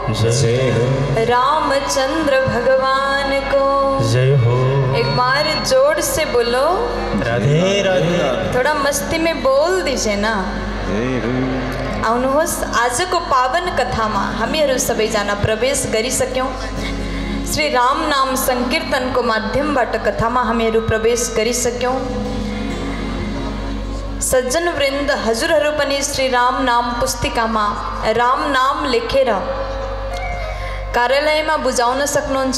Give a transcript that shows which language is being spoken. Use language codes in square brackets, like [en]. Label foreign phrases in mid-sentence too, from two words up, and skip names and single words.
[hi] जय हो। रामचंद्र भगवान को जय हो। एक बार जोर से बोलो राधे राधे। थोड़ा मस्ती में बोल दीजिए ना। [ne] आउनुहोस् आजको पावन कथामा हामीहरू सबैजना प्रवेश गरिसक्यौं। श्री राम नाम संकीर्तनको माध्यमबाट कथामा हामीहरू प्रवेश गरिसक्यौं। सज्जन वृन्द हजुरहरू पनि श्री राम नाम पुस्तिकामा राम नाम लेखेर कार्यालयमा बुझाउन सक्नुहुन्छ।